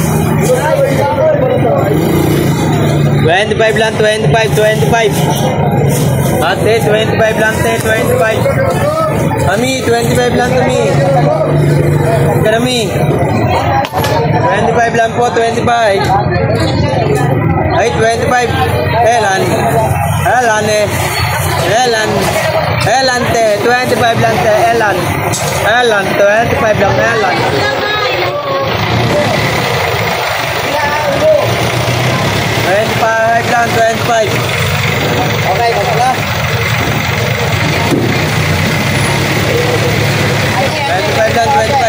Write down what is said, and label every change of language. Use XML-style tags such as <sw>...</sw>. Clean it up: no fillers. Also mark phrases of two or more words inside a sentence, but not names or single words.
<tl>25 lang, 25, 25. Ate, 25 lang, te, 25. Mami, 25 lang to me. Karami. 25 lang po, 25. Ay, 25. Elan. Elan eh. Elan. Elan te. 25 lang te. Elan. Elan. 25 lang. Elan. 25 lang. 25. Okay, kapag na. 25 lang. 25.</tl>